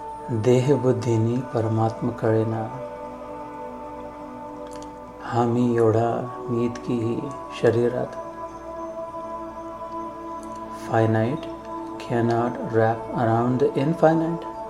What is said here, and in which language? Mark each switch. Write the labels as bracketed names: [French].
[Marathi] देहबुद्धीनी परमात्मा कळेना। हा मी एवढा, मी इतकी ही शरीरात। [English] Finite cannot wrap around the infinite.